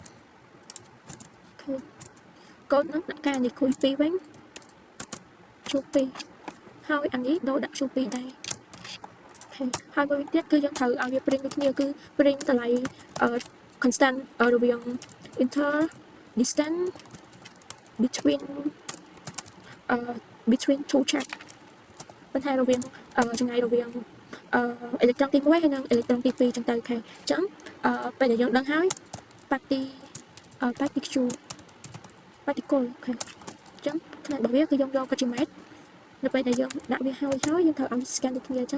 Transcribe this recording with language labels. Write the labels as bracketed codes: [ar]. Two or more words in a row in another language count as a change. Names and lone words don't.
[km] កូដហ្នឹងដាក់ការនេះគុយ2វិញq2ហើយអានេះដូរដាក់ q2 ដែរហើយមួយវិញទៀតគឺយើងត្រូវឲ្យវា print ដូចគ្នាគឺ print តម្លៃconstant រវាង [en] inter distance between two chart [km] បន្ថែមរវាងចម្ងាយរ វាងelectron ទី1ហើយនិង electron ទី2ចឹងទៅខេអញ្ចឹងពេលដែលយើងដឹងហើយ particle ខេអញ្ចឹងផ្នែករបស់វាគឺយើងយកក៏ជា match នៅពេលដែលយើងដាក់វាហើយយើងត្រូវឲ្យ scan